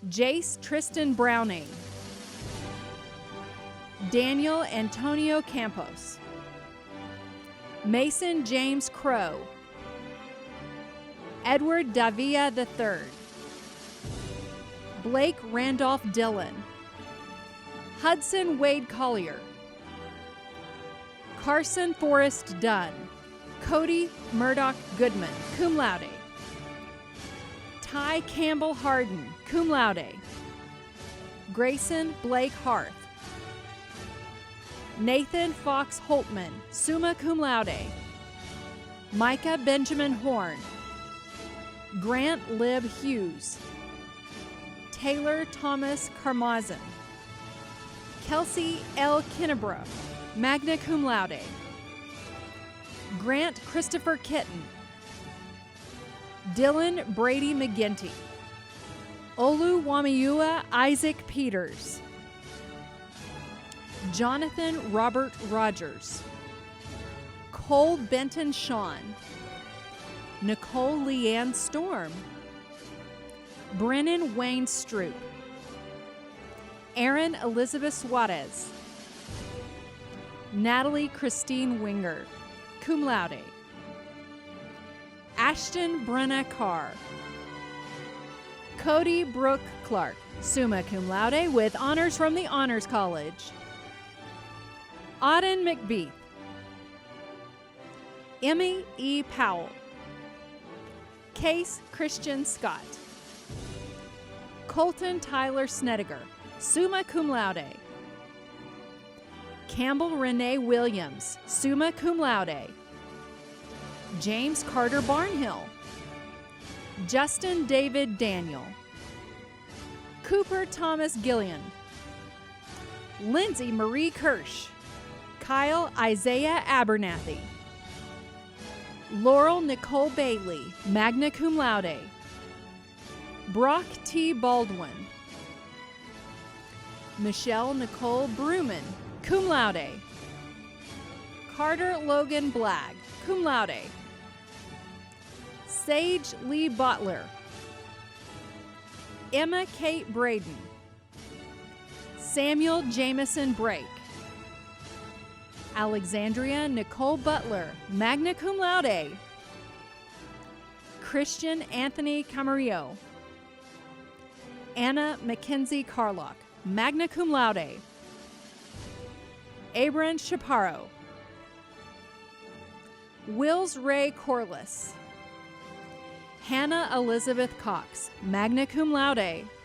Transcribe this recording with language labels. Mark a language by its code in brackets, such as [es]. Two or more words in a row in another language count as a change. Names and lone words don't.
[en] Jace Tristan Browning, Daniel Antonio Campos, Mason James Crow, Edward Davia III, Blake Randolph Dillon, Hudson Wade Collier, Carson Forrest Dunn, Cody Murdoch Goodman, [la] cum laude, [en] Ty Campbell Harden, [la] cum laude, [en] Grayson Blake Harth, Nathan Fox Holtman, [la] summa cum laude, [en] Micah Benjamin Horn, Grant Lib Hughes, Taylor Thomas Karmazin, Kelsey L. [la] Kinnebrough, magna cum laude, [en] Grant Christopher Kitten, Dylan Brady McGinty, Olu Wamiua Isaac Peters, Jonathan Robert Rogers, Cole Benton Sean, Nicole Leanne Storm, Brennan Wayne Stroop, Erin Elizabeth Suarez, Natalie Christine Winger, [la] cum laude, [en] Ashton Brenna Carr, Cody Brooke Clark, [la] summa cum laude [en] with honors from the Honors College, Auden McBeath, Emmy E. Powell, Case Christian Scott, Colton Tyler Snediger, [la] summa cum laude, [en] Campbell Renee Williams, [la] summa cum laude, [en] James Carter Barnhill, Justin David Daniel, Cooper Thomas Gillian, Lindsay Marie Kirsch, Kyle Isaiah Abernathy, Laurel Nicole Bailey, [la] magna cum laude, [en] Brock T. Baldwin, Michelle Nicole Bruman, [la] cum laude, [en] Carter Logan Blagg, [la] cum laude, [en] Sage Lee Butler, Emma Kate Braden, Samuel Jamison Brake, Alexandria Nicole Butler, [la] magna cum laude, [en] Christian Anthony Camarillo, Anna Mackenzie Carlock, [la] magna cum laude, [en] Abram Chaparro, Wills Ray Corliss, Hannah Elizabeth Cox, [la] magna cum laude,